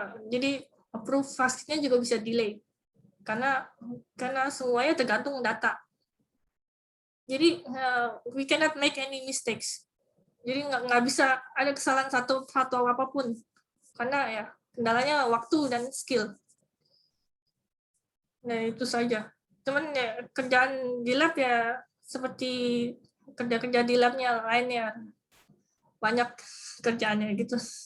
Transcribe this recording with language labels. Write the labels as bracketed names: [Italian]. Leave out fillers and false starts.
[Indonesian] Jadi approve vaksinnya juga bisa delay karena semuanya tergantung data. Jadi [English] we cannot make any mistakes. [Indonesian] Jadi nggak bisa ada kesalahan satu apapun, karena ya kendalanya waktu dan skill. Nah itu saja. Cuman ya kerjaan di lab ya seperti kerja di labnya lainnya, banyak kerjaannya gitu.